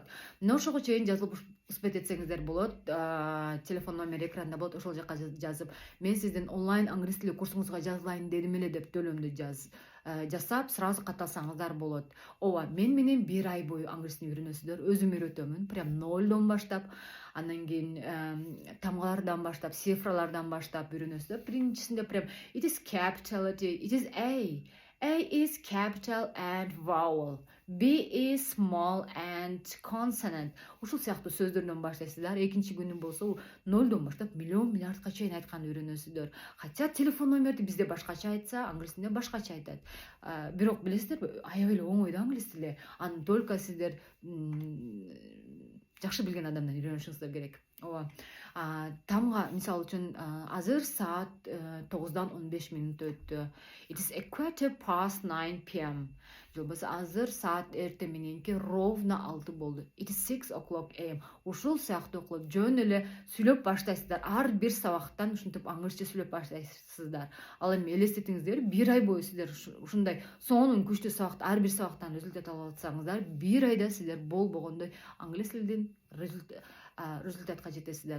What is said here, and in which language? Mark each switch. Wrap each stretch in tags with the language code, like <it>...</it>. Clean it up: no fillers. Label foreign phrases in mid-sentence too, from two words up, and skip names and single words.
<ky>Мына ошого чейин жазылып успет этсеңиздер болот. Телефон номери экранда болот, ошол жака жазып, мен сиздин онлайн англис тили курсуңузга жазылайын дедим эле деп төлөмдү жасап сразу катталсаңыздар болот. Ооба, мен менен 1 ай бою англис тилин үйрөнөсүздөр. Өзүм үйрөтөмүн. Прям нолдон баштап, андан кийин тамгалардан баштап, цифралардан баштап үйрөнөсүздөр. Биринчисинде прям</ky> <en>it is capitality, it is A. A is capital and vowel. B is small and consonant.</en> <ky>Ушул сыяктуу сөздөрдөн баштайсыздар. Экинчи күнү болсо нолдон баштап миллион миллиардка чейин айтканды үйрөнөсүздөр. Хотя телефон номерди бизде башкача айтса, англис тилинде башкача айтат. Бирок билесиздерби, аябай эле оңой да англис тили. Аны только сиздер жакшы билген адамдан үйрөнүшүңүздөр керек. Ооба. Тамга мисалы үчүн азыр саат 9-дан 15 мүнөт өттү.</ky> <en>It is a quarter past 9 p.m.</en> <ky>Жолбосо азыр саат эртең мененки ровно 6 болду.</ky> <en>It is 6 o'clock a.m.</en> <ky>Ушул сыяктуу кылып жөн эле сүйлөп баштайсыздар. Ар бир сабактан ушинтип англисче сүйлөп баштайсыздар. Ал эми элестетиңиздер, 1 ай бою сиздер ушундай сонун күчтүү сабакты ар бир сабактан результат алып атсаңыздар, 1 айда сиздер болбогондой англис тилдин результатка жетесиздер.</ky>